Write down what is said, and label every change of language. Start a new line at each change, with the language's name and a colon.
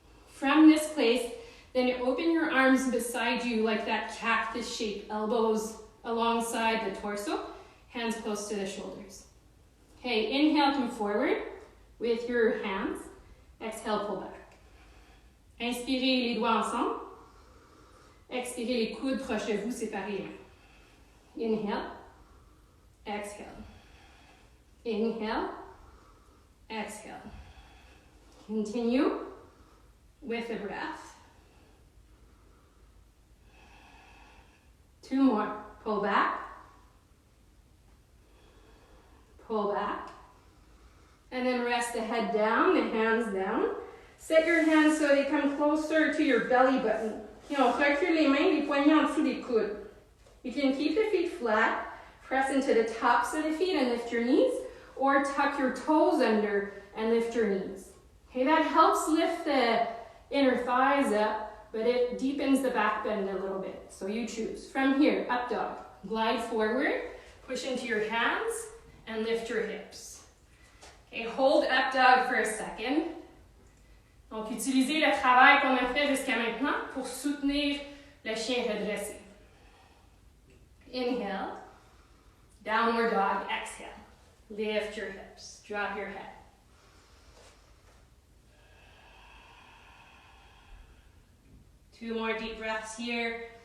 English: From this place, then open your arms beside you like that cactus shape. Elbows alongside the torso. Hands close to the shoulders. Okay, inhale, come forward with your hands. Exhale, pull back.
French: Inspirez les doigts ensemble. Expirez les coudes proches de vous, séparez les mains.
English: Inhale, exhale. Inhale, exhale. Continue with the breath. 2 more. Pull back. Pull back. And then rest the head down, the hands down. Set your hands so they come closer to your belly button.
French: Recule les mains, les poignets en dessous des coudes.
English: You can keep the feet flat, press into the tops of the feet and lift your knees, or tuck your toes under and lift your knees. Okay, that helps lift the inner thighs up, but it deepens the back bend a little bit. So you choose. From here, up dog. Glide forward, push into your hands, and lift your hips. Okay, hold up dog for a second.
French: Donc, utilisez le travail qu'on a fait jusqu'à maintenant pour soutenir le chien redressé.
English: Inhale, downward dog, exhale. Lift your hips, drop your head. Two more deep breaths here.